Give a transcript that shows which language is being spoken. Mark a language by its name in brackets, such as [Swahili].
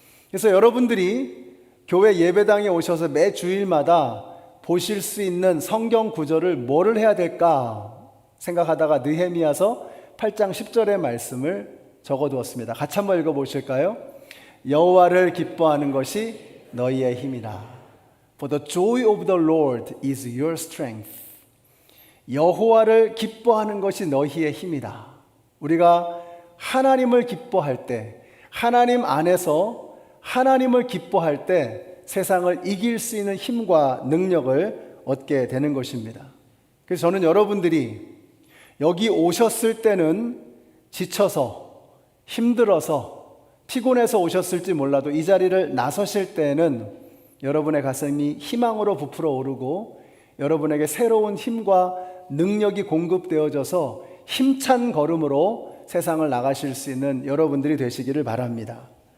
[Korean] 그래서 여러분들이 교회 예배당에 오셔서 매 주일마다 보실 수 있는 성경 구절을 뭐를 해야 될까 생각하다가 느헤미야서 8장 10절의 말씀을 적어두었습니다. 같이 한번 읽어보실까요? 여호와를 기뻐하는 것이 너희의 힘이라. [English] For the joy of the Lord is your strength. [Korean] 여호와를 기뻐하는 것이 너희의 힘이다. 우리가 하나님을 기뻐할 때, 하나님 안에서 하나님을 기뻐할 때 세상을 이길 수 있는 힘과 능력을 얻게 되는 것입니다. 그래서 저는 여러분들이 여기 오셨을 때는 지쳐서 힘들어서 피곤해서 오셨을지 몰라도 이 자리를 나서실 때는 여러분의 가슴이 희망으로 부풀어 오르고 여러분에게 새로운 힘과 능력이 공급되어져서 힘찬 걸음으로 세상을 나가실 수 있는 여러분들이 되시기를 바랍니다.